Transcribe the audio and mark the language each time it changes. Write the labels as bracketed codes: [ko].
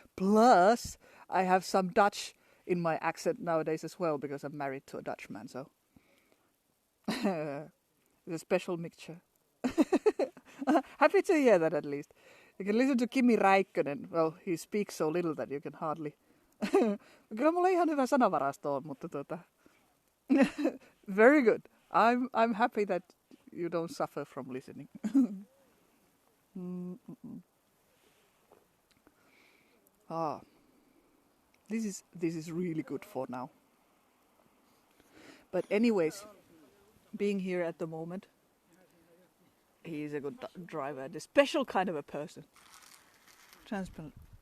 [en] Plus, I have some Dutch in my accent nowadays as well, because I'm married to a Dutchman. So it's a special mixture. Happy to hear that at least. You can listen to Kimi Räikkönen. Well, he speaks so little that you can hardly. [fi] Kyllä mulla ihan hyvä sanavarasto on, mutta [en] very good. I'm happy that you don't suffer from listening. This is really good for now. But anyways, being here at the moment, he is a good driver and a special kind of a person. Transparent.